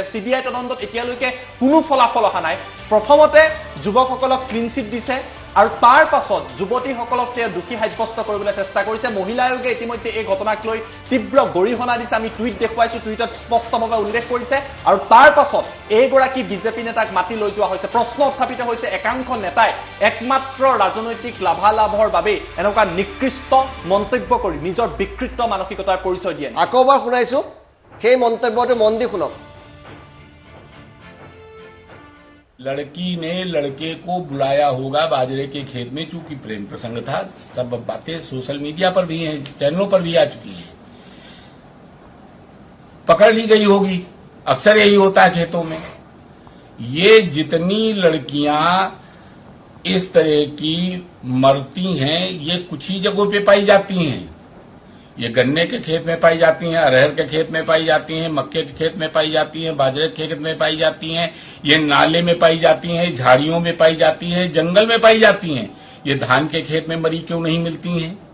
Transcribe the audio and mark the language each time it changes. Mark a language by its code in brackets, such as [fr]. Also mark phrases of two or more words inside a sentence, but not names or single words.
[as] CBI তদন্তত এতিয়ালৈকে কোনো ফলাফল অহা নাই প্ৰথমতে যুৱকসকলক [en] clean chit [as] দিছে আৰু তাৰ পাছত যুৱতীসকলক তেওঁ দোষী সাব্যস্ত কৰিবলৈ চেষ্টা কৰিছে মহিলা আয়োগে ইতিমধ্যে এই ঘটনাক লৈ তীব্ৰ গৰিহণা দিছে আমি টুইট দেখুৱাইছো টুইটত স্পষ্টভাৱে উল্লেখ কৰিছে আৰু তাৰ পাছত এইগৰাকী বিজেপি নেতাক মাতি লৈ যোৱা হৈছে প্ৰশ্ন উত্থাপিত হৈছে একাংশ নেতাই একমাত্ৰ ৰাজনৈতিক লাভালাভৰ বাবে এনেকুৱা নিকৃষ্ট মন্তব্য কৰি নিজৰ বিকৃত মানসিকতাৰ পৰিচয় দিয়ে আকৌ এবাৰ শুনাইছো সেই মন্তব্যটো মন দি শুনক [hi] लड़की ने लड़के को बुलाया होगा बाजरे के खेत में चूंकि प्रेम प्रसंग था सब बातें [en] social media [hi] पर भी हैं चैनलों पर भी आ चुकी हैं पकड़ ली गई होगी अक्सर यही होता है खेतों में ये जितनी लड़कियां इस तरह की मरती हैं ये कुछ ही जगहों पे पाई जाती हैं ये गन्ने के खेत में पाई जाती हैं अरहर के खेत में पाई जाती हैं मक्के के खेत में पाई जाती हैं बाजरे के खेत में पाई जाती हैं ये नाले में पाई जाती हैं झाड़ियों में पाई जाती हैं जंगल में पाई जाती हैं ये धान के खेत में मरी क्यों नहीं मिलती हैं